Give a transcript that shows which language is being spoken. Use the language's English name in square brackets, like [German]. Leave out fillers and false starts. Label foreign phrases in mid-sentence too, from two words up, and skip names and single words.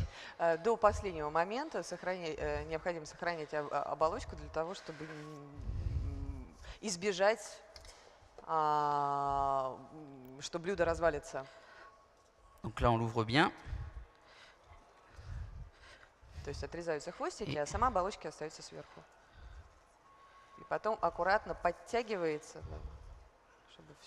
[Russian] До последнего момента необходимо сохранять оболочку для того, чтобы избежать, что блюдо развалится. [French] Donc là on l'ouvre bien. [Russian] То есть отрезаются хвостики, а сама оболочка остается сверху. И потом аккуратно подтягивается, да, чтобы все.